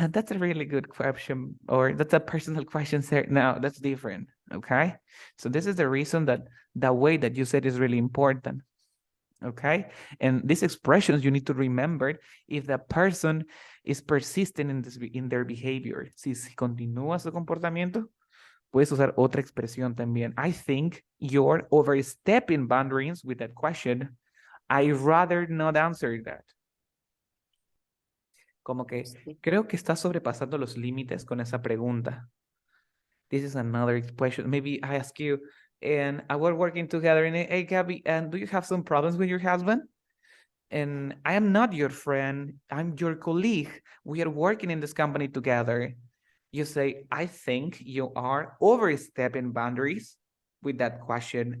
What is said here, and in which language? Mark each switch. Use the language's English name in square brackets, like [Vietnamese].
[English] That's a really good question, or that's a personal question, sir. No, that's different. Okay. So this is the reason that the way that you said is really important. Okay. And these expressions you need to remember if the person is persistent in their behavior. [Spanish] Si continúa su comportamiento, puedes usar otra expresión también. [English] I think you're overstepping boundaries with that question. I'd rather not answer that. [Spanish] Como que creo que estás sobrepasando los límites con esa pregunta. [English] This is another question. Maybe I ask you, and we're working together, and hey, Gabby, and do you have some problems with your husband? And I am not your friend. I'm your colleague. We are working in this company together. You say, I think you are overstepping boundaries with that question.